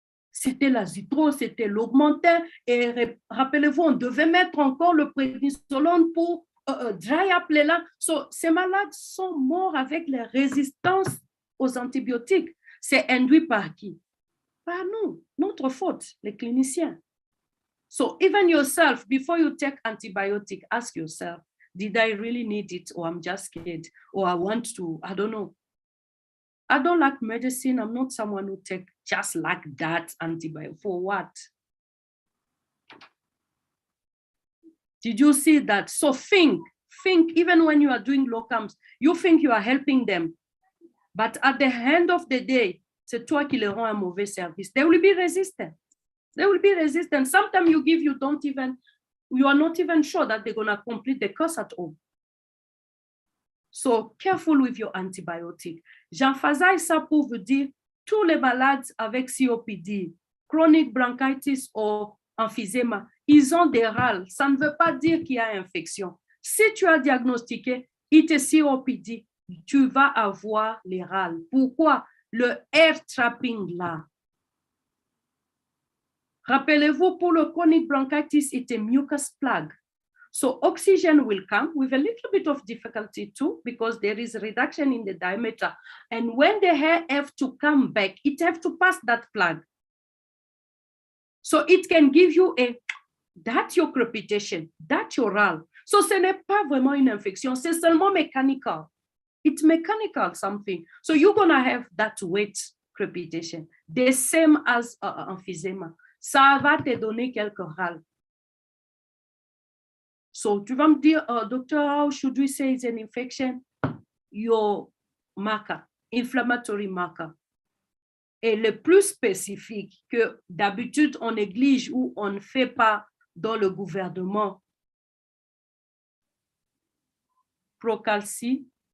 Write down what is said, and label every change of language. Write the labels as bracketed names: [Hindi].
[French] C'était l'azitro, c'était l'augmentin. Et rappelez-vous, on devait mettre encore le prénisolone pour [English] dry up [French] les langues. Ces malades sont morts avec les résistances aux antibiotiques. C'est induit par qui? Par nous, notre faute, les cliniciens. [English] So even yourself, before you take antibiotic, ask yourself, did I really need it, or I'm just scared, or I want to, I don't know. I don't like medicine. I'm not someone who take just like that antibiotic. For what? Did you see that? So think, even when you are doing locums, you think you are helping them. But at the end of the day, [French] c'est toi qui leur rends un mauvais service. [English] They will be resistant. They will be resistant. Sometimes you give, you are not even sure that they're going to complete the course at all. So careful with your antibiotics. [French] J'emphasize ça pour vous dire, tous les malades avec COPD, chronic bronchitis ou emphysème, ils ont des râles. Ça ne veut pas dire qu'il y a infection. Si tu as diagnostiqué COPD, tu vas avoir les râles. Pourquoi? Le air trapping là. Rappelez-vous, pour le [English] chronic bronchitis, it's a mucus plug. So oxygen will come with a little bit of difficulty too, because there is a reduction in the diameter. And when the hair have to come back, it have to pass that plug. So it can give you that's your crepitation, that's your râle. [French] So ce n'est pas vraiment une infection, c'est seulement mechanical. [English] It's mechanical something. So you're gonna have that wet crepitation, the same as emphysema. [French] Ça va te donner quelques râles. [English] So [French] tu vas me dire, [English] doctor, how should we say it's an infection? Your marker, inflammatory marker, [French] est le plus spécifique que d'habitude on néglige ou on ne fait pas dans le gouvernement. Procalcitonine.